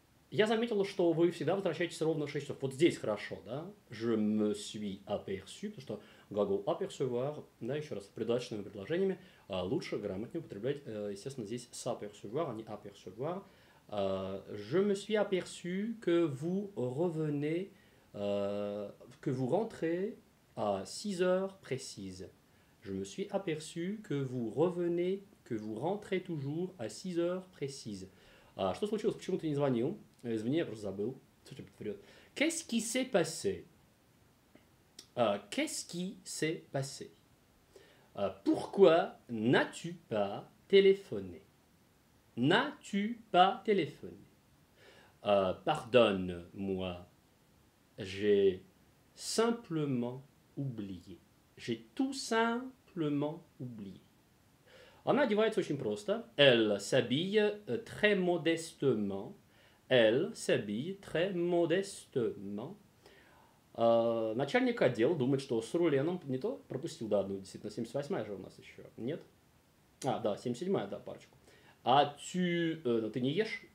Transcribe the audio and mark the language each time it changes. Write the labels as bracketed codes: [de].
[ru] Я заметил, что вы всегда возвращаетесь ровно в 6 часов. Вот здесь хорошо, да? [fr] Je me suis aperçu, [ru] потому что глагол apercevoir, да, еще раз, с придаточными предложениями лучше, грамотнее употреблять, естественно, здесь s'apercevoir, а не apercevoir. [fr] Je me suis aperçu que vous revenez, que vous rentrez à 6 heures précises. Je me suis aperçu que vous revenez, que vous rentrez toujours à 6 heures précises. [ru] Что случилось? Почему ты не звонил? Извини, я просто забыл. [fr] Qu'est-ce qui s'est passé? Qu'est-ce qui s'est passé? Pourquoi n'as-tu pas téléphoné? N'as-tu pas téléphoné? Pardonne-moi, j'ai simplement oublié. J'ai tout simplement oublié. [ru] Она одевается очень просто. [fr] Elle s'habille très modestement. Elle s'habille très modestement. [ru] Начальник отдела думает, что с Руленом не то пропустил, да, одну, действительно, 78-я же у нас еще. Нет? Да, 77-я, да, парочку. As-tu, ты не ешь?